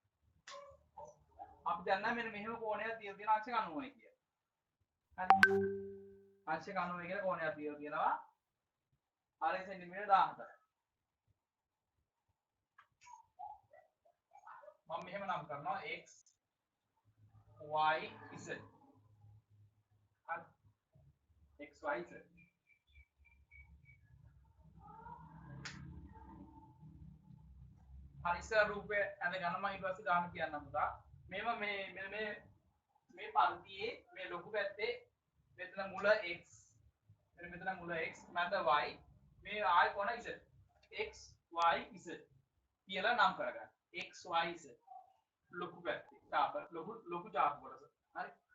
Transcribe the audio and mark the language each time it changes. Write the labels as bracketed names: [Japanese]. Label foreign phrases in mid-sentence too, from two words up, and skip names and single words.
[Sinhala] අපි දන්නා මෙන්න මෙහෙම කෝණයක් තියලා තියෙන අංශක 90යි කියලා. හරි. අංශක 90 කියලා කෝණයක් තියලා තියෙනවා. අරේ සෙන්ටිමීටර් 14යි. මම මෙහෙම නම් කරනවා x y z. හරි. x y z. හරි ඉස්සර රූපය ඇඳ ගන්න මම ඊට පස්සේ ගාන කියන්නම් පුතා. මේව මේ පන්තියේ මේ ලොකු පැත්තේ මෙතන මුල x මෙතන මුල x මැද y මේ ආය කොන z x y z කියලා නම් කරගන්න. x y z ලොකු පැත්තේ ඡාප ලොකු ඡාප කොටස. හරි.